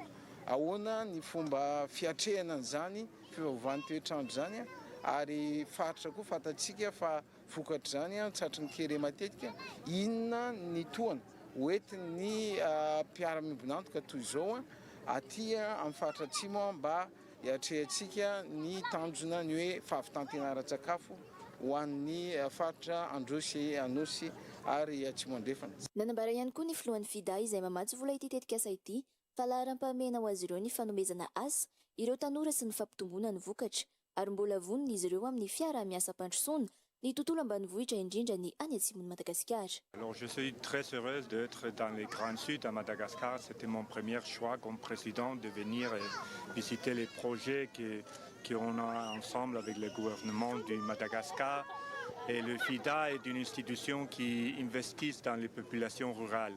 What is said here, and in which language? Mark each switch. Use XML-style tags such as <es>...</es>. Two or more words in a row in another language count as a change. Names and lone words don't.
<mg>Ahoana ny fomba fiatrehana an'izany fiovaovan'ny toetrandro zany ary faritra koa fatatsika fa vokatry zany tsatry ny kere matetika inona ny toana hoentin'ny mpiara-miombonantoka toy izao aty amin'ny faritra Atsimo mba hiatrehantsika ny tanjona ny hoe fahavitantenaran-tsakafo ho an'ny faritra Androy Anosy ary Atsimo andrefana. Nanambara ihany koa ny filohan'ny FIDA izay mamatsy vola ity tetikasa ity fa laharam-pahamehana ho azy ireo ny fanomezana asa ireo tanora sy ny fampitomboana ny vokatra ary mbola vonona izy ireo amin'ny fiara-miasa am-pandrosoana ny tontolo ambanivohitra indrindra ny any Atsimo de Madagascar.</mg> <fr>Alors je suis très heureuse d'être dans les Grands Sud à Madagascar. C'était mon premier choix comme président de venir visiter les projets qu'on a ensemble avec le gouvernement du Madagascar. Et le FIDA est une institution qui investit dans les populations rurales.</fr>